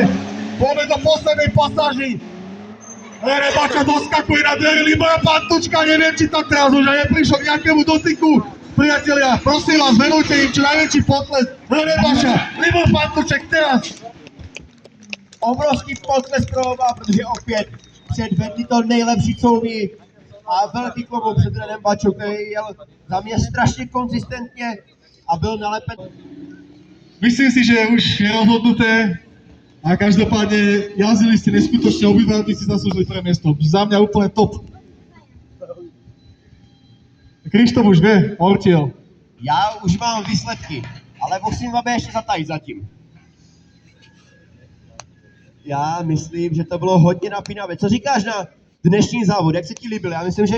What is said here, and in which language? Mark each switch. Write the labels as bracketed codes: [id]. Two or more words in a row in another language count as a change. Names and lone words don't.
[sk] Poďme do poslednej pasáži. René Bača doskakuje na dvere Libora Pantúčka, neviem, či tam teraz už aj neprišiel k nejakému dotyku. Priatelia, prosím vás, venujte im čo najväčší potles. René Bača, Libor Pantúček teraz. [cs] Obrovský potles pro oba, protože opět předvedli to nejlepší, co umí. A velký klobouk před Renem Bačou, který jel za mě strašně konzistentně a byl nalepen. [sk] Myslím si, že už je rozhodnuté a každopádne jazdili ste neskutočne, obidva si zaslúžili pre miesto. Za mňa úplne top. Krištof už vie, Ortiel. [cs] Já už mám výsledky, ale musím vám ještě zatajit zatím. Já myslím, že to bylo hodně napínavé. Co říkáš na dnešní závod? Jak se ti líbil?